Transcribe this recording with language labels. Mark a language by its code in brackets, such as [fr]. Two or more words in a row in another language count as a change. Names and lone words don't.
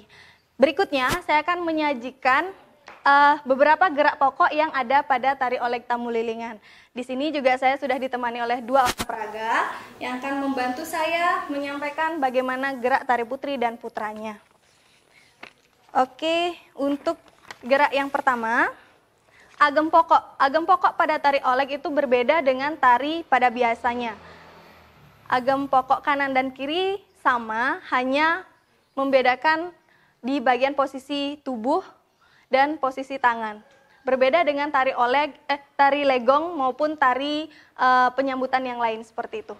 [id] Berikutnya saya akan menyajikan beberapa gerak pokok yang ada pada tari Olek Tamulilingan. Di sini juga saya sudah ditemani oleh dua orang peraga yang akan membantu saya menyampaikan bagaimana gerak tari putri dan putranya. Oke, untuk gerak yang pertama, agem pokok. Agem pokok pada tari Olek itu berbeda dengan tari pada biasanya. Agem pokok kanan dan kiri sama, hanya membedakan di bagian posisi tubuh dan posisi tangan. Berbeda dengan tari Olek, tari legong maupun tari penyambutan yang lain seperti itu.